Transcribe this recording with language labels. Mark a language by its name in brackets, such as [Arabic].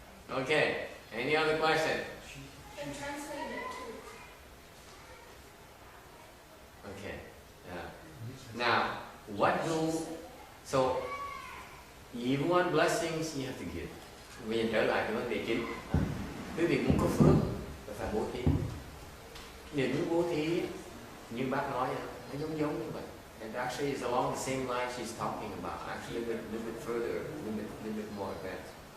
[English] Okay, any other question? Okay, now so if you want blessings, you have to give. [Vietnamese] Bây giờ trở lại cái vấn đề chính. Quý vị muốn có phước là phải bố thí. Nếu muốn bố thí như bác nói nó giống như vậy. [English] And actually it's along the same line she's talking about. Actually a little bit further, a little bit more advanced.